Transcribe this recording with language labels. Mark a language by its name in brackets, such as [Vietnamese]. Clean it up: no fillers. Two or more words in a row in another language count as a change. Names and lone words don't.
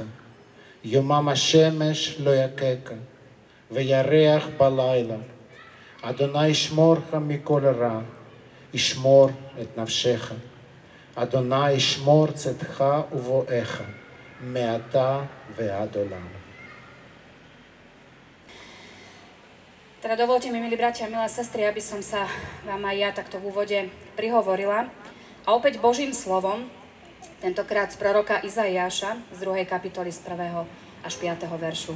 [Hebrew] יומם השמש לא יככה, וירח בלילה. אדוני ישמורך מכל רע, ישמור את נפשך. אדוני ישמור צאתך ובואך, מעתה ועד עולם. [Slovak] Teda dovolte mi, milí bratia a milé sestry, aby som sa vám aj ja takto v úvode prihovorila. A opäť Božím slovom, tentokrát z proroka Izaiáša, z 2. kapitoly z 1. až 5. veršu.